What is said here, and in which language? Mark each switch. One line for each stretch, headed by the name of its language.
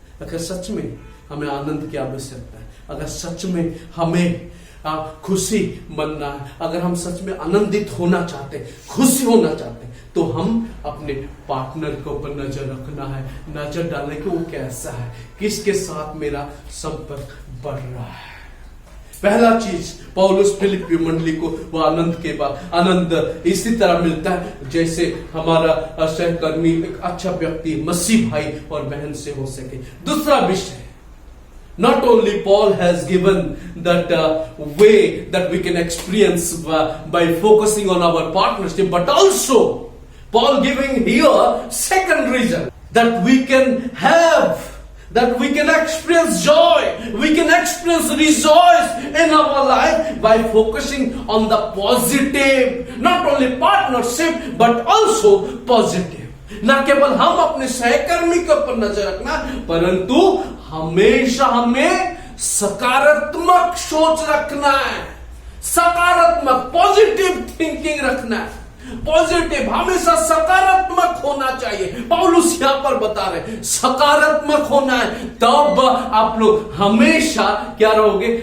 Hindi: अगर सच में हमें आनंद की आवश्यकता है, अगर सच में हमें खुशी बनना है, अगर हम सच में आनंदित होना चाहते हैं, खुशी होना चाहते हैं, तो हम अपने पार्टनर के ऊपर नजर रखना है, नजर डालने कि वो कैसा है, किसके साथ मेरा संपर्क बढ़ रहा है। पहला चीज, पौलुस फिलिप्पी मंडली को वो आनंद के बाद आनंद इसी तरह मिलता है जैसे हमारा सहकर्मी एक अच्छा व्यक्ति मसीह भाई और बहन से हो सके। दूसरा विषय,
English: not only Paul has given that way that we can experience by focusing on our partnership, but also Paul giving here second reason that we can have, that we can experience joy, we can experience rejoice in our life by focusing on the positive, not only partnership but also positive.
Hindi: ना केवल हम अपने सहकर्मी के ऊपर नजर रखना, परंतु हमेशा हमें सकारात्मक सोच रखना है, सकारात्मक पॉजिटिव थिंकिंग रखना है। पॉजिटिव, हमेशा सकारात्मक होना चाहिए। पौलुस यहां पर बता रहे सकारात्मक होना है, तब आप लोग हमेशा क्या रहोगे?